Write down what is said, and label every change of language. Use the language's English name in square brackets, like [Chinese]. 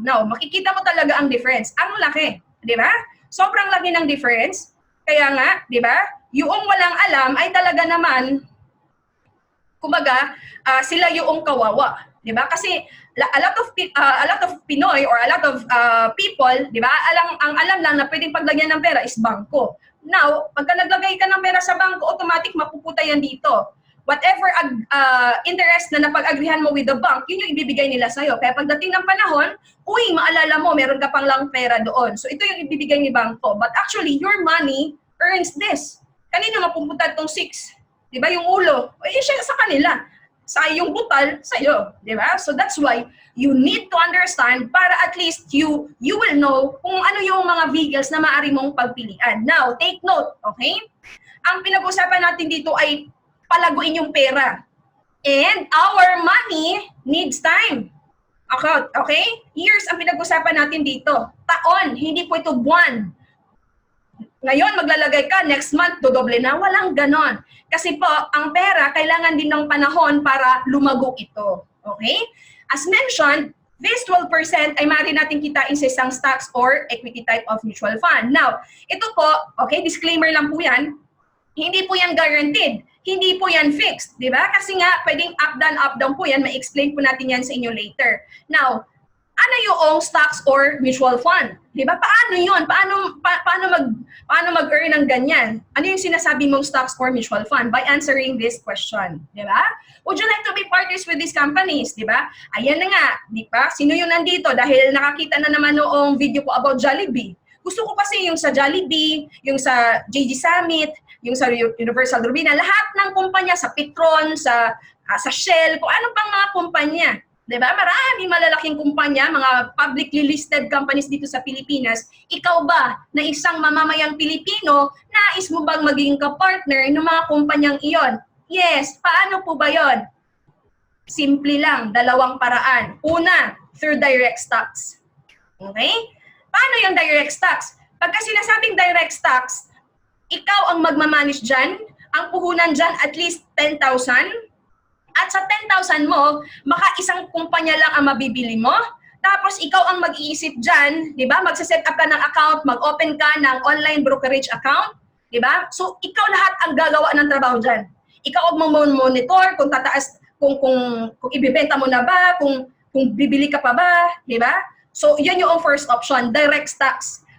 [Filipino] Now, makikita mo talaga ang difference. Ang laki. Diba? Sobrang laki ng difference. Kaya nga, diba? Yung walang alam ay talaga naman, kumbaga, sila yung kawawa. Diba? [English] Kasi a lot of Pinoy or a lot of people, diba? [Filipino] Ang alam lang na pwedeng paglagyan ng pera is bangko. Now, pagka naglagay ka ng pera sa bangko, automatic mapuputa yan dito. Whatever interest na napag-agrihan mo with the bank, yun yung ibibigay nila sa'yo. Kaya pagdating ng panahon, maalala mo, meron ka pang lang pera doon. So ito yung ibibigay ni bangko. [English] But actually, your money earns this. [Filipino] Kanino mapupunta itong 6? Diba? Yung ulo. Siya sa kanila. Sa yung butal, sa'yo. Diba? [English] So that's why you need to understand [Filipino] para [English] at least you will know [Filipino] kung ano yung mga vehicles na maaari mong pagpilian. [English] Now, take note, okay? [Filipino] Ang pinag-usapan natin dito ay palaguin yung pera. [English] And our money needs time. Okay? [Filipino] Years ang pinag-usapan natin dito. Taon, hindi po ito buwan. Ngayon, maglalagay ka, next month, dodoble na. Walang ganon. Kasi po, ang pera, kailangan din ng panahon para lumago ito. Okay? As mentioned, this 12% ay maaari natin kitain sa isang stocks or equity type of mutual fund. Now, ito po, okay, disclaimer lang po yan, hindi po yan guaranteed. Hindi po yan fixed, di ba? Kasi nga, pwedeng up down po yan. Ma-explain po natin yan sa inyo later. Now, ano yung stocks or mutual fund? Di ba? Paano yun? Paano mag-earn ng ganyan? Ano yung sinasabi mong stocks or mutual fund? [English] By answering this question, [Filipino] di ba? [English] Would you like to be partners with these companies? [Filipino] Di ba? Ayan na nga, di ba? Sino yung nandito? Dahil nakakita na naman noong video ko about Jollibee. Gusto ko kasi yung sa Jollibee, yung sa JG Summit, yung sa Universal Robina, lahat ng kumpanya, sa Petron, sa Shell, kung ano pang mga kumpanya. Diba? Maraming malalaking kumpanya, mga publicly listed companies dito sa Pilipinas. Ikaw ba, na isang mamamayang Pilipino, nais mo bang maging kapartner ng mga kumpanyang iyon? Yes. Paano po ba yon? Simple lang, dalawang paraan. Una, through direct stocks. Okay? Paano yung direct stocks? Pagka sinasabing direct stocks, ikaw ang magmamanage dyan, ang puhunan dyan at least 10,000. At sa 10,000 mo, isang kumpanya lang ang mabibili mo. Tapos ikaw ang mag-iisip dyan, di ba? Magsaset up ka ng account, mag-open ka ng online brokerage account, di ba? So ikaw lahat ang gagawa ng trabaho dyan. Ikaw ang monitor kung tataas, kung ibibenta mo na ba, kung bibili ka pa ba, di ba? So yan yung first option, direct stocks.